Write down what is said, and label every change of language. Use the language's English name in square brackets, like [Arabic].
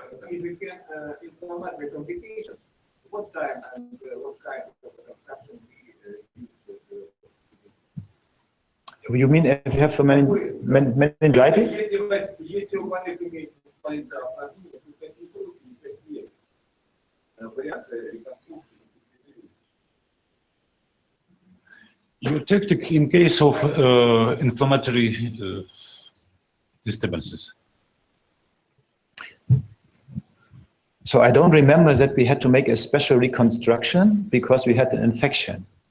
[English] If we can inflammatory complications, what time and what kind of construction we use? You mean if you have meningitis? [Russian] Если у больных имеется политраума, то какие варианты реконструкции? [English] Your tactic in case of inflammatory disturbances. So I don't remember that we had to make a special reconstruction because we had an infection.